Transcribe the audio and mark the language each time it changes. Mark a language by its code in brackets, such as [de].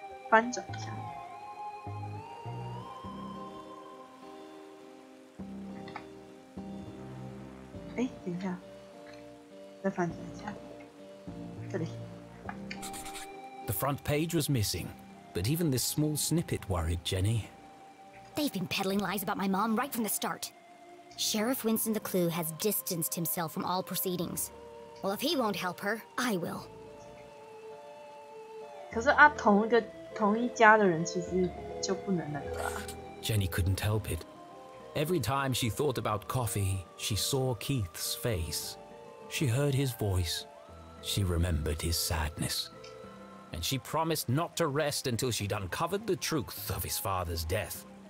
[zh] 翻转一下，等一下，再翻转一下，这里。 [en] The front page was missing, but even this small snippet worried Jenny. They've been peddling lies about my mom right from the start. Sheriff Winston LeClue has distanced himself from all proceedings. Well, if he won't help her, I will. [zh] 可是同一家的人其实就不能那个啦。 [en] Jenny couldn't help it. Every time she thought about coffee, she saw Keith's face. She heard his voice. She remembered his sadness. And she promised not to rest until she'd uncovered the truth of his father's death.